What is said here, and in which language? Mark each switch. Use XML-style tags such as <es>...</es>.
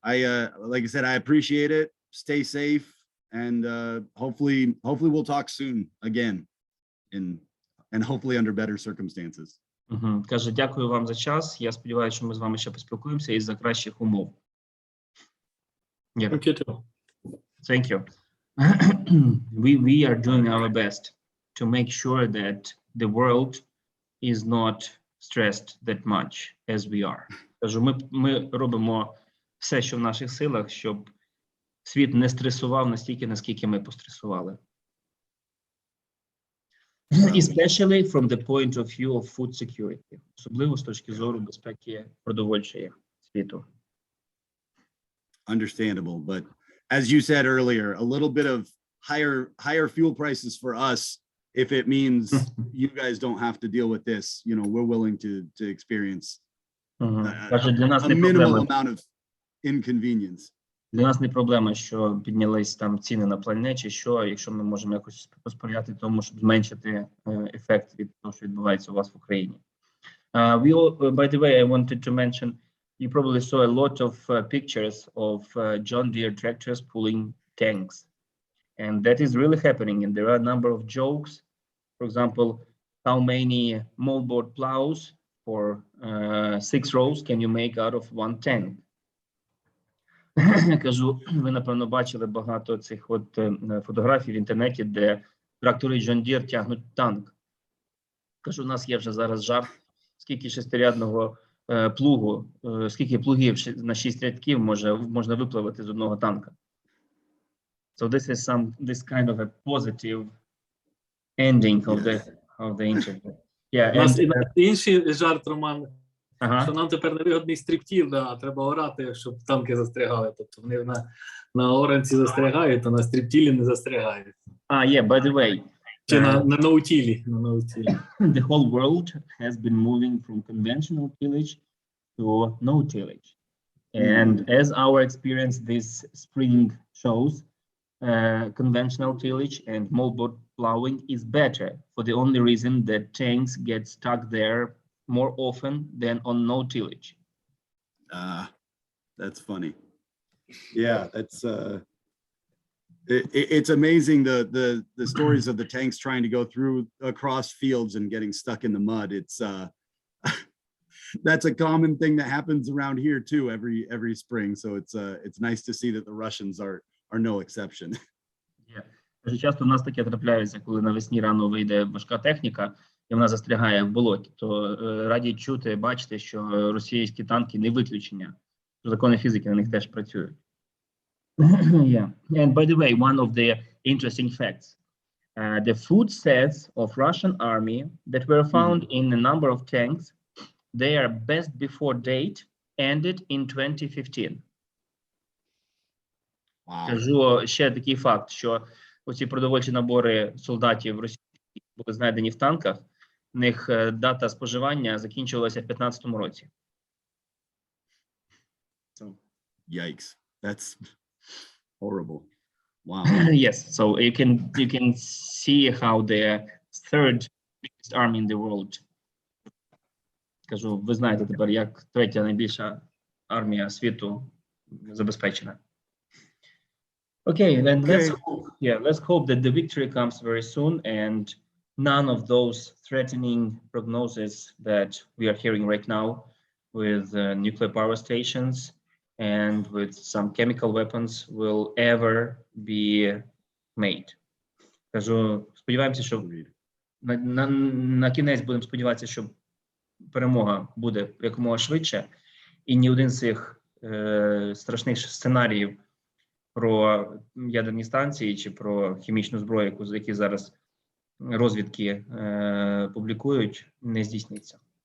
<en>Like I said, I appreciate it. Stay safe. And hopefully we'll talk soon again, and hopefully under better circumstances.</en> <uk>Каже, дякую вам за час. Я сподіваюся, що ми з вами ще поспілкуємося і за кращих умов.</uk> <en>Thank you too. Thank you. We are doing our best to make sure that the world is not stressed that much as we are.</en> <uk>Кажу, ми робимо все, що в наших силах, щоб світ не стресував настільки, наскільки ми постресували.</uk> <en>Especially from the point of view of food security.</en> <uk>Особливо з точки зору безпеки продовольчої світу.</uk> <en>Understandable, but as you said earlier, a little bit of higher fuel prices for us, if it means you guys don't have to deal with this, you know, we're willing to experience a minimal amount of inconvenience.</en> <uk>Для нас не проблема, що піднялись там ціни на пальне, чи що, якщо ми можемо якось посприяти тому, щоб зменшити ефект від того, що відбувається у вас в Україні.</uk> <en>By the way, I wanted to mention, you probably saw a lot of pictures of John Deere tractors pulling tanks. And that is really happening. And there are a number of jokes. For example, how many moldboard plows for 6 rows can you make out of one tank?</en> <uk>Кажу, ви, напевно, бачили багато цих от фотографій в інтернеті, де трактори John Deere тягнуть танк. Кажу, у нас є вже зараз жарт, скільки шестирядного плугу, скільки плугів на 6 рядків можна випливати з одного танка.</uk> <en>So this is this kind of a positive ending of the interview.</en> <uk>У нас інший жарт, Роман, що нам тепер невигодний стрибтів, треба орати, щоб танки застрягали. Тобто вони на оранці застрягають, а на стрибтілі не застрягають.</uk> <en>By the way.</en> <uk>Чи на ноутілі.</uk> <en>The whole world has been moving from conventional tillage to no tillage. And as our experience this spring shows, conventional tillage and moldboard plowing is better for the only reason that tanks get stuck there more often than on no tillage. That's funny. Yeah, that's it's amazing the stories of the tanks trying to go through across fields and getting stuck in the mud. It's that's a common thing that happens around here too every spring. So it's nice to see that the Russians are no exception.</en> <uk>Дуже часто в нас таке трапляється, коли навесні рано вийде важка техніка, і вона застрягає в болоті, то раді чути, бачити, що російські танки не виключення. Закони фізики на них теж працюють.</uk> <en>Yeah. And by the way, one of the interesting facts, the food sets of Russian army that were found in a number of tanks, their best before date ended in 2015. Wow.</en> <uk>Кажу ще такий факт, що оці продовольчі набори солдатів Росії були знайдені в танках, в них дата споживання закінчувалася в 15-му році.</uk> <en>Yikes. That's horrible. Wow. Yes, so you can see how the third biggest army in the world.</en> <uk>Кажу, ви знаєте тепер, як третя найбільша армія світу забезпечена.</uk> <en>Okay, then let's hope that the victory comes very soon and none of those threatening prognoses that we are hearing right now with nuclear power stations and with some chemical weapons will ever be made.</en> <uk>Кажу, сподіваємося, що на кінець будемо сподіватися, що перемога буде якомога швидше, і ні один з цих страшних сценаріїв про ядерні станції чи про хімічну зброю, які зараз розвідки публікують, не здійсниться.</uk>